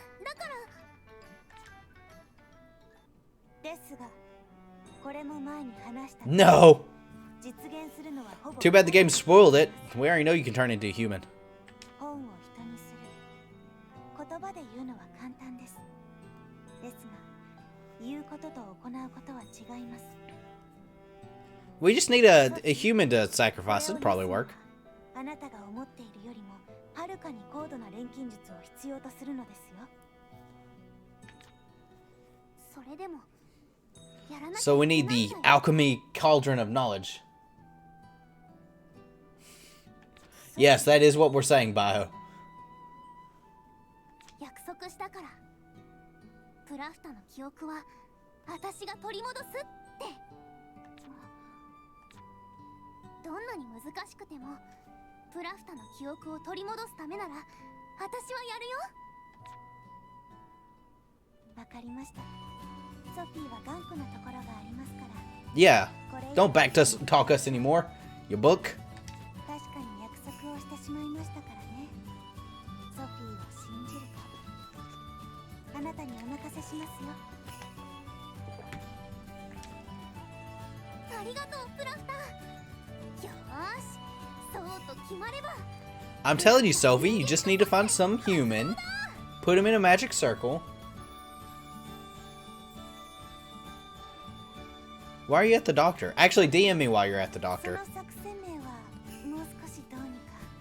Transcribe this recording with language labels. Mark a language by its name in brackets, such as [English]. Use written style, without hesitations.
[Japanese] だからですが、これも前に話した。 [English] No. [Japanese] 実現するのはほぼ [English] Too bad the game spoiled it. We already know you can turn into a human. [Japanese] 本を人にする。言葉で言うのは簡単です。ですが、言うことと行うことは違います。 [English] We just need a human to sacrifice. It'd probably work. [Japanese] あなたが思っているよりもはるかに高度な錬金術を必要とするのですよ。それでもやらなきゃいけないんだよ。 [English] So we need the alchemy cauldron of knowledge. Yes, that is what we're saying, Bio. [Japanese] 約束したから。プラフタの記憶は私が取り戻すって。どんなに難しくてもプラフタの記憶を取り戻すためなら私はやるよ。わかりました。ソフィーは頑固なところがありますから。 [English] Yeah. Don't talk us anymore. Your book. [Japanese] 確かに約束をしてしまいましたからね。ソフィーを信じるとあなたにお任せしますよ。ありがとうプラフター。よーし、そうと決まれば。 [English] I'm telling you, Sophie, you just need to find some human, put him in a magic circle. Why are you at the doctor? Actually, DM me while you're at the [Japanese] そ [English] doctor. [Japanese] の作戦名はもう少しどうにか。